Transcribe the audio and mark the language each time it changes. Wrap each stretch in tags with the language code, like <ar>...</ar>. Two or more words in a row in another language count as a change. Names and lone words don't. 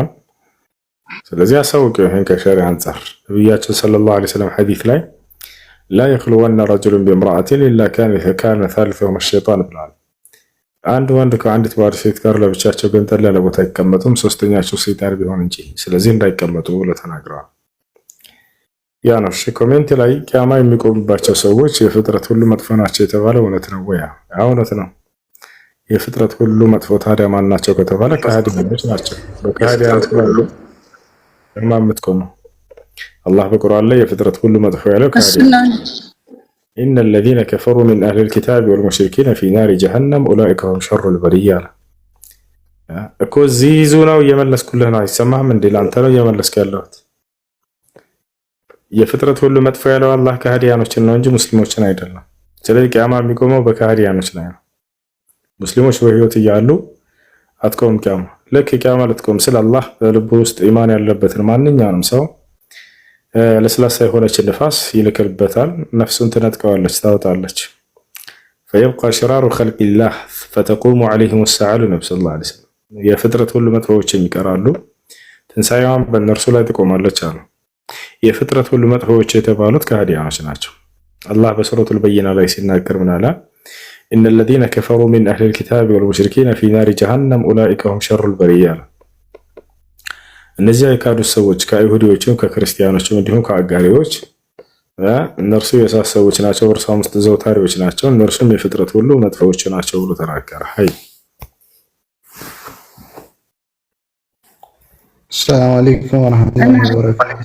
<am>ስለዚህ አሳውቂው። ይሄን ከሸሪዓ አንፃር ነብያችን</am> <ar>صلى الله عليه وسلم</ar> <am>ሐዲስ ላይ</am> <ar>لا يخلون رجل بامرأة إلا كان ثالثهما الشيطان</ar> <am>ብለዋል። አንድ ወንድ ከአንዲት ባድ ሴት ጋር ለብቻቸው ገንጠል ያለ ቦታ አይቀመጡም ሶስተኛቸው ሰይጣን ቢሆን እንጂ። ስለዚህ እንዳይቀመጡ ብለው ተናግረዋል። ያ ነው ኮሜንት ላይ ቂያማ የሚቆምባቸው ሰዎች የፍጥረት ሁሉ መጥፎ ናቸው የተባለው እውነት ነው ወይ? እውነት ነው። የፍጥረት ሁሉ መጥፎ ታዲያ ማን ናቸው ከተባለ ከሃዲያኖች ናቸው። በከሃዲያኖች ሁሉ የማምትቆሙ አላህ በቁርአን ላይ የፍጥረት ሁሉ መጥፎ ያለው ከሃዲያኖች</am> <ar>إن الذين كفروا من أهل الكتاب والمشركين في نار جهنم أولئك هم شر البرية</ar> <am>እኮ እዚህ ይዙ ነው እየመለስኩልህ ነው። አይሰማህም እንዴ? ለአንተ ነው እየመለስክ ያለሁት። የፍጥረት ሁሉ መጥፎ ያለው አላህ ከሃዲያኖችን ነው እንጂ ሙስሊሞችን አይደለም። ስለዚህ ቂያማ የሚቆመው በከሃዲያኖች ላይ ነው። ሙስሊሞች በህይወት እያሉ አትቆም ቂያማ። ልክ ቂያማ ልትቆም ስለ አላህ በልቡ ውስጥ ኢማን ያለበትን ማንኛውንም ሰው ለስላሳ የሆነች ንፋስ ይልክበታል። ነፍሱን ትነጥቀዋለች፣ ታወጣለች።</am> <ar>فيبقى شرار خلق الله فتقوم عليهم الساعة</ar> <am>ነብዩ</am> <ar>صلى الله عليه وسلم</ar> <am>የፍጥረት ሁሉ መጥፎዎች ይቀራሉ፣ ትንሳኤዋን በእነርሱ ላይ ትቆማለች አሉ። የፍጥረት ሁሉ መጥፎዎች የተባሉት ከሃዲያኖች ናቸው። አላህ በሱረቱል በይና ላይ ሲናገር ምን አለ?</am> <ar>إن الذين كفروا من أهل الكتاب والمشركين في نار جهنم أولئك هم شر البرية</ar> <am>እነዚያ የካዱት ሰዎች ከአይሁዶችም ከክርስቲያኖችም እንዲሁም ከአጋሪዎች እነርሱ የሳት ሰዎች ናቸው፣ በእርሷም ውስጥ ዘውታሪዎች ናቸው፣ እነርሱም የፍጥረት ሁሉ መጥፎዎች ናቸው ብሎ ተናገረ። አይ</am> <ar>السلام عليكم ورحمة الله وبركاته።</ar>